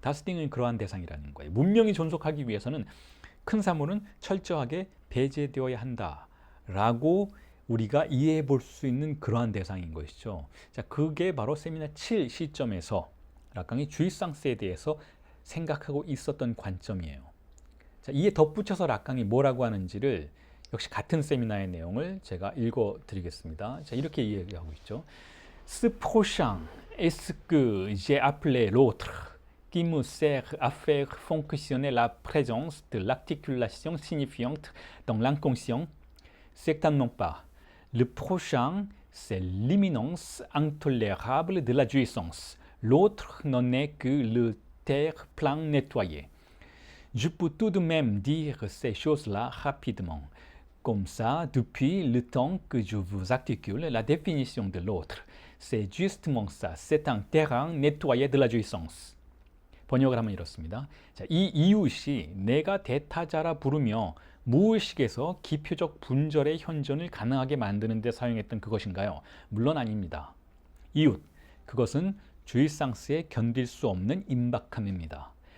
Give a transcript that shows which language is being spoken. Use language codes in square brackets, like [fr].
[ko] 다스팅은 그러한 대상이라는 거예요. 문명이 존속하기 위해서는 큰 사물은 철저하게 배제되어야 한다라고 우리가 이해해 볼 수 있는 그러한 대상인 것이죠. 자, 그게 바로 세미나 7 시점에서 락강이 주의상스에 대해서 생각하고 있었던 관점이에요. 자, 이에 덧붙여서 락강이 뭐라고 하는지를 역시 같은 세미나의 내용을 제가 읽어 드리겠습니다. 자, 이렇게 이야기하고 있죠. [fr] Ce prochain est ce que j'ai appelé l'autre, qui me sert à faire fonctionner la présence de l'articulation signifiante dans l'inconscient. Certainement pas. Le prochain, c'est l'imminence intolérable de la jouissance. L'autre n'en est que le terre-plein nettoyé. Je peux tout de même dire ces choses-là rapidement. comme ça depuis le temps que je vous articule la définition de l'autre. C'est justement ça. C'est un terrain nettoyé de la jouissance. [ko] 번역을 하면 이렇습니다. 자, 이 이웃이 내가 대타자라 부르며 무의식에서 기표적 분절의 현존을 가능하게 만드는 데 사용했던 그것인가요? 물론 아닙니다. 이웃, 그것은 주의상스에 견딜 수 없는 임박함입니다.